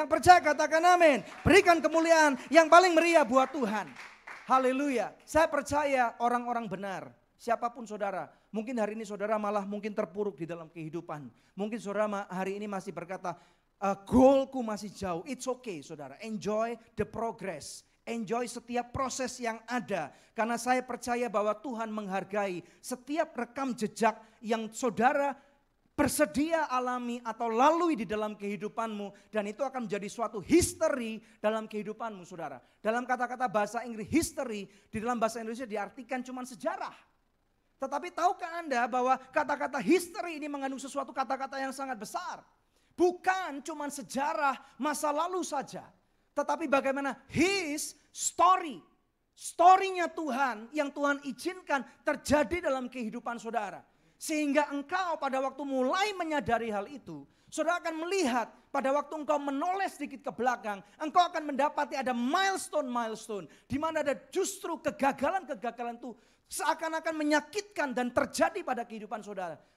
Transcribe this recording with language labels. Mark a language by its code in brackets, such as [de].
[id] Yang percaya katakan amin. Berikan kemuliaan yang paling meriah buat Tuhan. Haleluya. Saya percaya orang-orang benar, siapapun saudara, mungkin hari ini saudara malah mungkin terpuruk di dalam kehidupan. Mungkin saudara hari ini masih berkata, goalku masih jauh. [en] It's okay saudara, enjoy the progress. [id] Enjoy setiap proses yang ada. Karena saya percaya bahwa Tuhan menghargai setiap rekam jejak yang saudara bersedia alami atau lalui di dalam kehidupanmu. Dan itu akan menjadi suatu history dalam kehidupanmu saudara. Dalam kata-kata bahasa Inggris history, di dalam bahasa Indonesia diartikan cuma sejarah. Tetapi tahukah Anda bahwa kata-kata history ini mengandung sesuatu kata-kata yang sangat besar. Bukan cuma sejarah masa lalu saja. Tetapi bagaimana [en] his story. [id] Story-nya Tuhan yang Tuhan izinkan terjadi dalam kehidupan saudara. Sehingga engkau pada waktu mulai menyadari hal itu, saudara akan melihat pada waktu engkau menoleh sedikit ke belakang, engkau akan mendapati ada milestone di mana ada justru kegagalan-kegagalan itu seakan-akan menyakitkan dan terjadi pada kehidupan saudara.